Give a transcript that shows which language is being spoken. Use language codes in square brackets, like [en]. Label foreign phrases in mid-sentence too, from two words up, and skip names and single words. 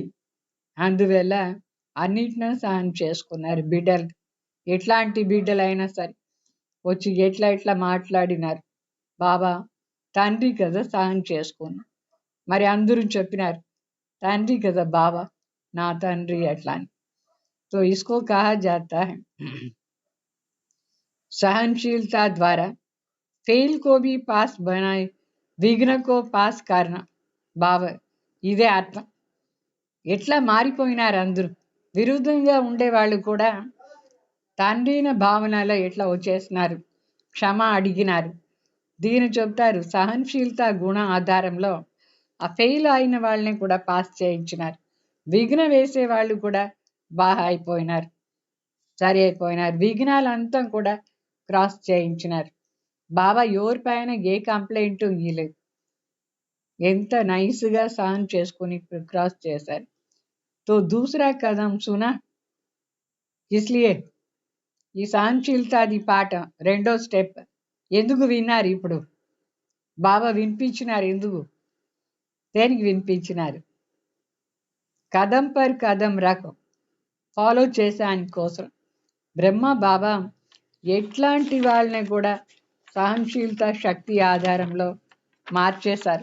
[te] అందువల్ల అన్నిటినీ సహనం చేసుకున్నారు బిడ్డలు. ఎట్లాంటి బిడ్డలైనా సరే వచ్చి ఎట్లా మాట్లాడినారు. బాబా తండ్రి కదా, సహనం చేసుకున్నారు. మరి అందరూ చెప్పినారు తండ్రి కదా బాబా, నా తండ్రి అట్లా అని. [hi] तो इसको कहा जाता है सहनशीलता द्वारा फेल को भी पास बनाए, विघ्न को पास करण. [te] బాబా ఇదే అర్థం. ఎట్లా మారిపోయినారు అందరూ. విరుద్ధంగా ఉండేవాళ్ళు కూడా తండ్రిన భావనలో ఎట్లా వచ్చేసినారు, క్షమ అడిగినారు. దీని చెప్తారు సహనశీలత గుణ ఆధారంలో ఆ ఫెయిల్ అయిన వాళ్ళని కూడా పాస్ చేయించినారు. విఘ్న వేసే వాళ్ళు కూడా బాగా అయిపోయినారు, సరి అయిపోయినారు. విఘ్నాలంతా కూడా క్రాస్ చేయించినారు. బాబా ఎవరి పైన ఏ కంప్లైంట్ ఇవ్వలేదు. ఎంత నైస్గా సహన్ చేసుకుని క్రాస్ చేశారు. [hi] तो दूसरा कदम सुना इसलिए. [te] ఈ సహనశీలతాది పాట రెండో స్టెప్ ఎందుకు విన్నారు ఇప్పుడు, బాబా వినిపించినారు. ఎందుకు, దేనికి వినిపించినారు? [hi] कदम पर कदम [te] రకం ఫాలో చేశాని కోసం. బ్రహ్మ బాబా ఎట్లాంటి వాళ్ళని కూడా సహనశీలత శక్తి ఆధారంలో మార్చేశారు.